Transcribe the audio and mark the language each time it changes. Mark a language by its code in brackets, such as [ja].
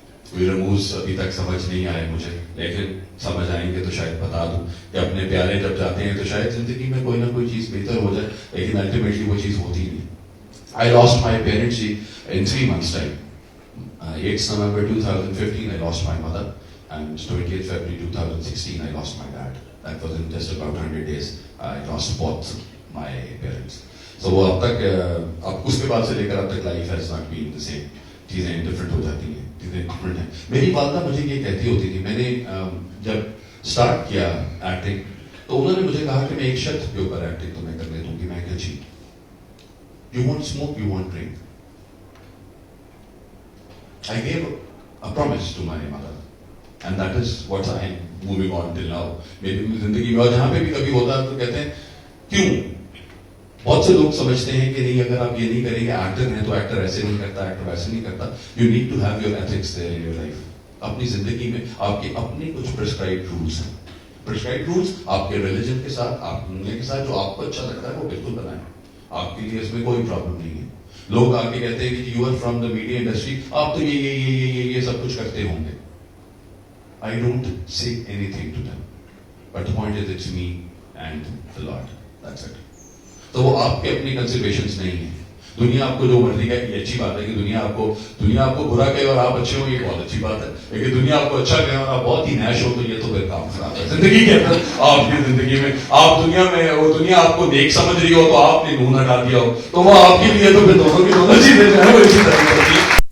[ur] کوئی رموز ابھی تک سمجھ نہیں آئے مجھے, لیکن سمجھ آئیں گے تو شاید بتا دوں کہ اپنے پیارے جب جاتے ہیں تو شاید زندگی میں کوئی نہ کوئی چیز بہتر ہو جائے, لیکن الٹیمیٹلی وہ چیز ہوتی نہیں. [en] I lost my parents in 3 months time. 8th November 2015 I lost my mother, and 28th February 2016 I lost my dad. That was in just about 100 days. I lost both my parents. So [ur] وہ اب تک, اب اس کے بعد سے لے کر اب تک [en] life has not been the same. [ur] چیزیں ڈفرینٹ ہو جاتی ہیں, چیزیں ڈفرینٹ ہیں. میری والدہ مجھے یہ کہتی ہوتی تھی, میں نے جب اسٹارٹ کیا ایکٹنگ تو انہوں نے مجھے کہا کہ میں ایک شرط کے اوپر ایکٹنگ تمہیں کرنے دوں گی. میں کہا جی, [en] you won't smoke, you won't drink. I gave a promise to my mother, and that is what I am moving on till now. [ur] میری زندگی میں, اور جہاں پہ بھی کبھی ہوتا ہے تو کہتے ہیں کیوں, بہت سے لوگ سمجھتے ہیں کہ نہیں اگر آپ یہ نہیں کریں گے, ایکٹر ہیں تو ایکٹر ایسے نہیں کرتا, ایکٹر ویسے نہیں کرتا. [en] You need to have your ethics there in your life. [ur] اپنی زندگی میں آپ کے اپنے کچھ prescribed rules ہیں. prescribed rules آپ کے ریلیجن کے ساتھ, آپ دنیا کے ساتھ جو آپ کو اچھا لگتا ہے وہ بالکل بنائیں, آپ کے لیے اس میں کوئی پرابلم نہیں ہے. لوگ آ کے کہتے ہیں کہ [en] you are from the media industry, [ur] آپ تو یہ سب کچھ کرتے ہوں گے. [en] I don't say anything to them, but the point is it's me and the Lord. That's it. [ur] تو وہ آپ کے اپنی کنسیڈریشنز نہیں ہیں. دنیا آپ کو جو مرضی کہے یہ اچھی بات ہے کہ دنیا آپ کو برا کہے اور آپ اچھے ہو، یہ بہت اچھی بات ہے. لیکن دنیا آپ کو اچھا کہے اور آپ بہت ہی نیش ہو تو یہ تو پھر کام خراب ہے. زندگی کے اندر آپ کی زندگی میں آپ دنیا میں وہ دنیا آپ کو نیک سمجھ رہی ہو تو آپ نے نون ہٹا دیا ہو تو وہ آپ کے لیے تو پھر دونوں کی دونوں چیزیں جو ہے وہ اسی طرح ہوتی ہیں.